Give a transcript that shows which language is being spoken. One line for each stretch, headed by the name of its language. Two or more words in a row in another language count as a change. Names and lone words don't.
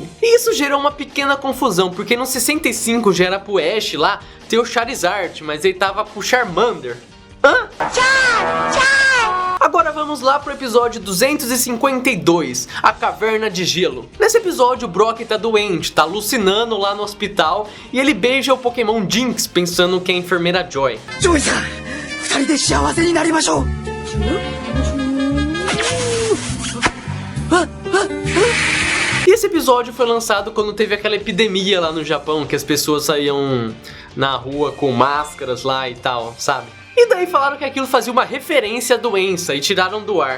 Portuguese: E isso gerou uma pequena confusão, porque no 65 já era pro Ash lá ter o Charizard, mas ele tava pro Charmander. Hã? Tchau! Agora vamos lá pro episódio 252, a Caverna de Gelo. Nesse episódio o Brock tá doente, tá alucinando lá no hospital e ele beija o Pokémon Jinx pensando que é a enfermeira Joy.
Japanese: Joy-san, 2人で幸せになりましょう.
Portuguese: E esse episódio foi lançado quando teve aquela epidemia lá no Japão, que as pessoas saíam na rua com máscaras lá e tal, sabe? E daí falaram que aquilo fazia uma referência à doença e tiraram do ar.